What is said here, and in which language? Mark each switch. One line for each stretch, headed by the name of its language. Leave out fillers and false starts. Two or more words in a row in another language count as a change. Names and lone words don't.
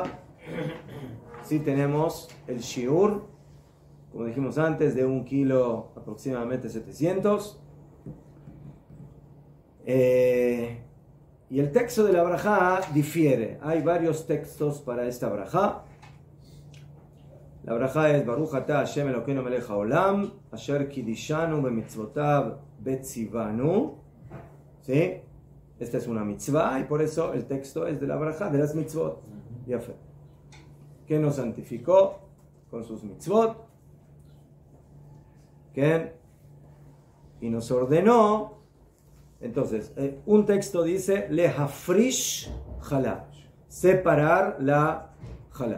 Spanish: Si tenemos el shiur, como dijimos antes, de 1 kilo aproximadamente 700. Y el texto de la brajá difiere. Hay varios textos para esta brajá. La brajá es
Hebrew: ברוך אתה השם אלוקינו מלך העולם אשר קדשנו במצותיו וצונו.
Spanish: ¿Sí? Esta es una mitzvah y por eso el texto es de la brajá, de las mitzvot. Ya fue. Que nos santificó con sus mitzvot. Y nos ordenó. Entonces, un texto dice
Hebrew: להפריש חלה,
Spanish: separar la jalá.